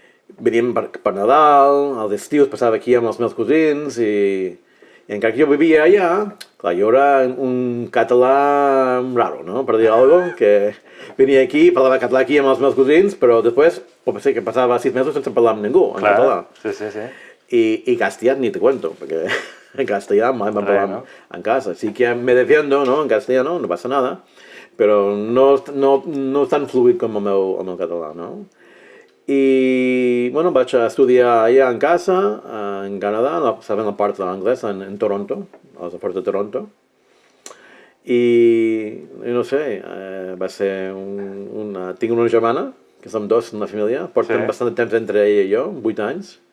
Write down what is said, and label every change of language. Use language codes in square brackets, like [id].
[ca] I veníem per Nadal, als estius passava aquí amb els meus cosins i encara que jo vivia allà, clar, jo era un català raro, no? Per dir alguna cosa, que venia aquí, parlava català aquí amb els meus cosins, però després pot ser que passava 6 mesos sense parlar amb ningú en català. Sí. [es] Y castellano ni te cuento, porque en castellano me hablan en casa. Sí que me defiendo, ¿no? En castellano, no pasa nada, pero no es tan fluido como [ca] el meu català, [es] no? [ca] I, bueno, vaig a estudiar allà en casa, en Canadà, estava en la part d'anglès, en Toronto, a les afores de Toronto. I no sé, va ser tinc una germana, que som dos en la família, portem bastant de temps entre ella i jo, 8 anys.